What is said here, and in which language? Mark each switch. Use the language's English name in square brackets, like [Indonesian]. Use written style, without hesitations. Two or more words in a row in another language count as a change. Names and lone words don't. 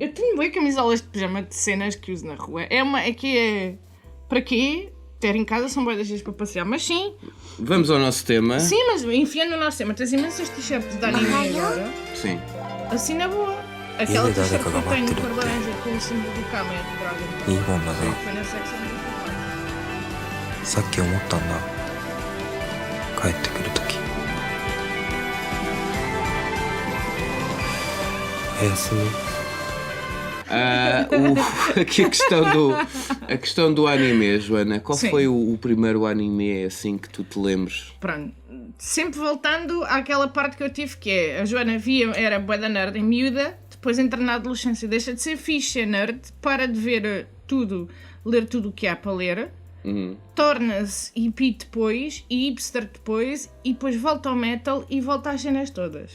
[Portuguese] Eu tenho bué camisolas de pijama de cenas que uso na rua. Para quê? Ter em casa são bué das vezes para passear, mas sim. Vamos ao nosso tema. Sim, mas enfiando no nosso tema, tens imensas t-shirts de anime agora. Sim. Assim na boa. Aquela t-shirt que eu tenho de cor laranja com o símbolo do Kame, do Dragon. [Japanese] いいもんだな。 [Portuguese] Foi na secção do trabalho. [Japanese] さっき思ったんだ。帰ってくるとき。おやすみ。 [Portuguese] Aqui a questão do anime, Joana. Qual Sim. foi o primeiro anime assim que tu te lembres? Pronto. Sempre voltando àquela parte que eu tive, que é a Joana via, era bué da nerd em miúda, depois entra na adolescência, deixa de ser fixe, nerd, para de ver tudo, ler tudo o que há para ler, torna-se hippie depois, e hipster depois, e depois volta ao metal e volta às cenas todas.